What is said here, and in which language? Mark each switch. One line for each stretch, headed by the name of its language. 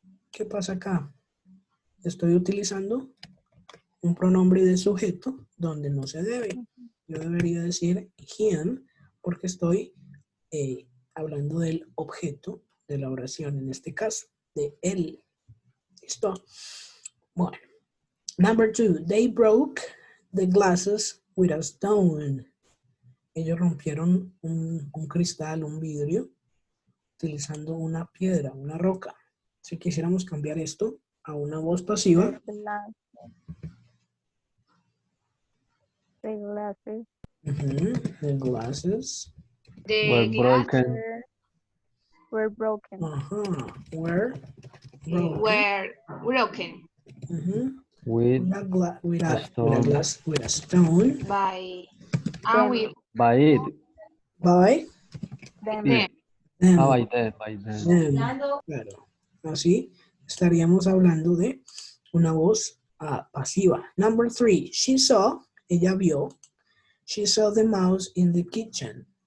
Spanish: ¿Qué pasa acá? Estoy utilizando un pronombre de sujeto donde no se debe. Yo debería decir him porque estoy hablando del objeto de la oración, en este caso, de él. ¿Listo? Bueno.
English: Number 2. They broke the glasses with a stone.
Spanish: Ellos rompieron un cristal, un vidrio, utilizando una piedra, una roca. Si quisiéramos cambiar esto a una voz pasiva.
English: The glasses. The glasses. Were broken. Were broken. Were broken. Were broken. With a stone. By it. By Them. By them.
Spanish: Claro. Así estaríamos hablando de una voz pasiva.
English: Number 3. She saw,
Spanish: ella vio.
English: She saw the mouse in the kitchen.